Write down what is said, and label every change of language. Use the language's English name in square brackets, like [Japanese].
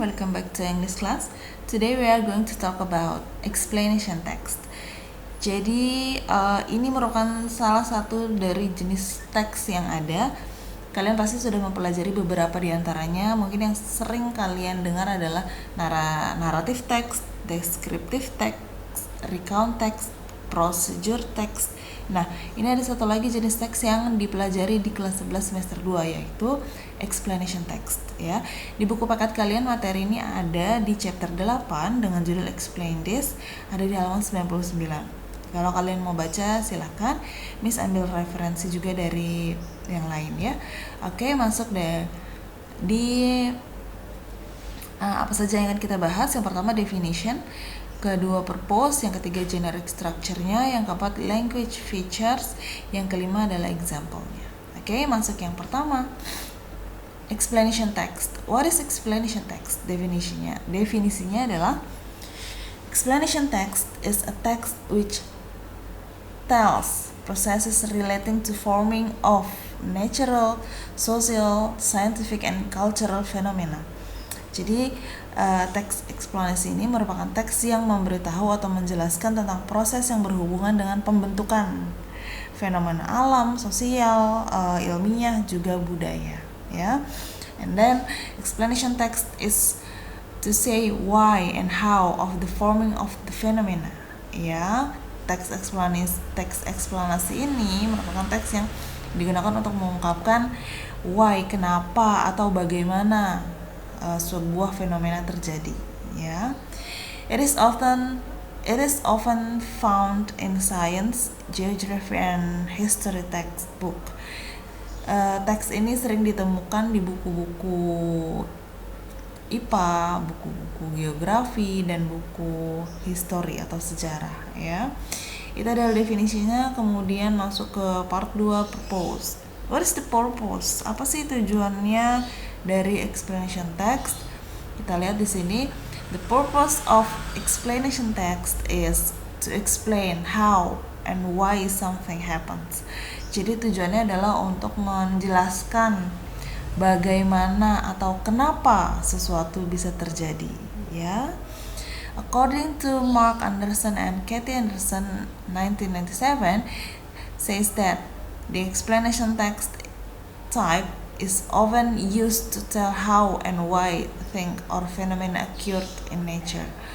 [English] Welcome back to English class. Today we are going to talk about explanation text. [Indonesian] Jadi ini merupakan salah satu dari jenis teks yang ada. Kalian pasti sudah mempelajari beberapa di antaranya. Mungkin yang sering kalian dengar adalah naratif text, descriptive text, recount text, procedure text. Nah, ini ada satu lagi jenis teks yang dipelajari di kelas 11 semester 2, yaitu explanation text ya. Di buku paket kalian materi ini ada di chapter 8 dengan judul Explain This, ada di halaman 99. Kalau kalian mau baca silahkan, Miss ambil referensi juga dari yang lain ya. Oke, masuk deh di apa saja yang akan kita bahas. Yang pertama definition, kedua purpose, yang ketiga generic structure-nya, yang keempat language features, yang kelima adalah example-nya. Oke, masuk yang pertama. Explanation text. [English] What is explanation text? [Indonesian] Definisinya adalah [English] explanation text is a text which tells processes relating to forming of natural, social, scientific, and cultural phenomena. [Indonesian] Jadi teks eksplanasi ini merupakan teks yang memberitahu atau menjelaskan tentang proses yang berhubungan dengan pembentukan fenomena alam, sosial, ilmiah, juga budaya ya. [English] And then explanation text is to say why and how of the forming of the phenomena ya. [Indonesian] Teks eksplanasi ini merupakan teks yang digunakan untuk mengungkapkan why, kenapa atau bagaimana sebuah fenomena terjadi ya. [English] It is often found in science, geography, and history textbook. [Indonesian] Teks ini sering ditemukan di buku-buku IPA, buku-buku geografi, dan buku history atau sejarah ya. Itu adalah definisinya. Kemudian masuk ke part 2, purpose. [English] What is the purpose? [Indonesian] Apa sih tujuannya dari explanation text? Kita lihat di sini. [English] The purpose of explanation text is to explain how and why something happens. [Indonesian] Jadi tujuannya adalah untuk menjelaskan bagaimana atau kenapa sesuatu bisa terjadi ya. [English] According to Mark Anderson and Kathy Anderson 1997 says that the explanation text type is often used to tell how and why things or phenomena occurred in nature.